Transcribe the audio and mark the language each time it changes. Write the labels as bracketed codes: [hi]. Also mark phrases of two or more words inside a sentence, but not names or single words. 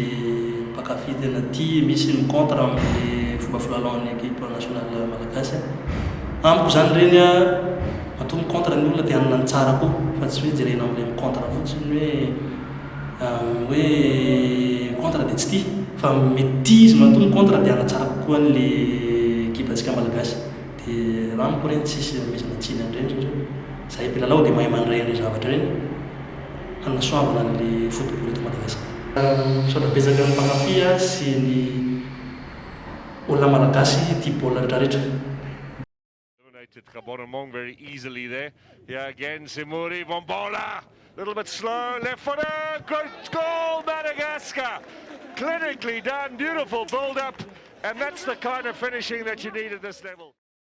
[mg] mpankafy tena tia misy ny contre amin'ny fomba filalaon'ny [fr] équipe nationale [mg] malagasy amiko zany reny a matoa mi-contre ny olona dia hanana ny tsara koa fa tsy hoe jerena amin'ilay mi-contre fotsiny hoe contre dia tsy tia fa mety tia izy matoa mi-contre dia hanatsara kokoa an'le équipe antsika malagasy dia raha amiko reny tsisy mesana tsiny an'ireny zahay mpilalao dia mahay mandray an'ilay zavatra reny hanasoavana an'le football eto Madagasikara. Misaotra betsaka ny mpankafy sy ny olona malagasy tia baolina rehetrarehetra. [en] Kabonomong very easily there. Yeah, again, Simuri Bombola. Little bit slow, left footer. Great goal, Madagascar. Clinically done, beautiful build-up. And that's the kind of finishing that you need at this level.